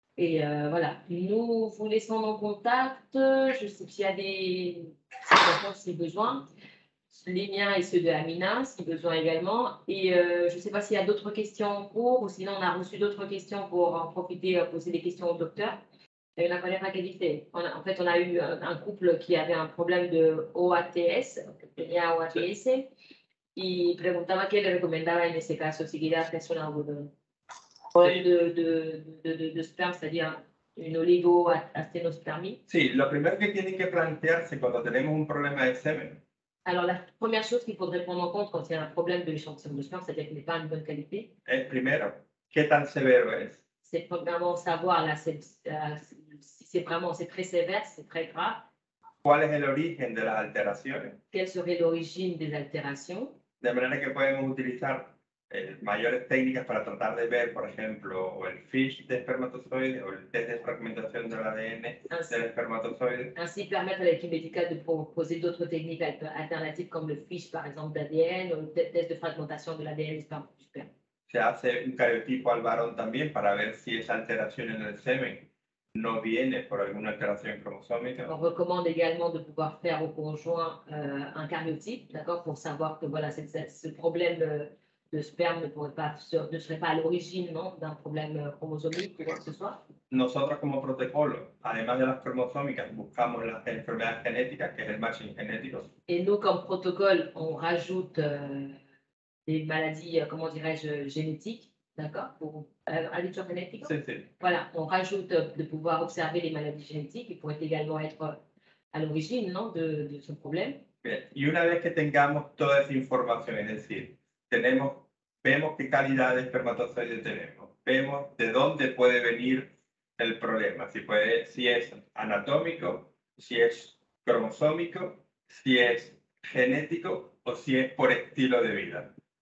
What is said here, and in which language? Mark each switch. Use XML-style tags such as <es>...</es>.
<fr>Et voilà, nous vous laissons en contact. Je sais s'il y a des questions, si besoin. Les miens et ceux de Amina, si besoin également. Et je ne sais pas s'il y a d'autres questions en cours ou sinon on a reçu d'autres questions pour en profiter, poser des questions au docteur.</fr> <es>Hay una pareja que dice,</es> <fr>en fait, on a eu un couple qui avait un problème de OATS,</fr> <es>tenía OATS, y preguntaba qué le recomendaba en ese caso, si quería hacerse un algodón.</es> <fr>Problème de sperme, c'est-à-dire une oligo-asténospermie.</fr> <es>Sí, lo primero que tienen que plantearse cuando tenemos un problema de semen</es> <fr>Alors, la première chose qu'il faudrait prendre en compte quand il y a un problème de l'échantillon de sperme, c'est-à-dire qu'il n'est pas de bonne qualité,</fr> <es>es primero, ¿qué tan severo es?</es> <fr>c'est premièrement savoir si c'est vraiment très sévère, c'est très grave,</fr> <es>¿Cuál es el origen de las alteraciones?</es> <fr>quelle serait l'origine des altérations.</fr> <es>De manera que podemos utilizar mayores técnicas para tratar de ver, por ejemplo, o el FISH de espermatozoides o el test de fragmentación del ADN del espermatozoide.</es> <fr>Ainsi, permettre à l'équipe médicale de proposer d'autres techniques alternatives comme le FISH, par exemple, d'ADN ou le test de fragmentation de l'ADN du sperme.</fr> <es>Se hace un cariotipo al varón también para ver si esa alteración en el semen no viene por alguna alteración cromosómica.</es> <fr>On recommande également de pouvoir faire au conjoint un cariotype, d'accord, pour savoir que voilà, ce problème de sperme ne serait pas à l'origine d'un problème chromosomique ou quoi que ce soit.</fr> <es>Nosotros como protocolo, además de las cromosómicas, buscamos las enfermedades genéticas, que es el matching genético.</es> <fr>Et nous, comme protocole, on rajoute des maladies, comment dirais-je, génétiques. D'accord, addiction génétique. Voilà, on rajoute de pouvoir observer les maladies génétiques qui pourraient également être à l'origine de ce problème.</fr> <es>Bien. Y una vez que tengamos toda esa información, es decir, vemos qué calidad de espermatozoide tenemos, vemos de dónde puede venir el problema, si es anatómico, si es cromosómico, si es genético o si es por estilo de vida.</es>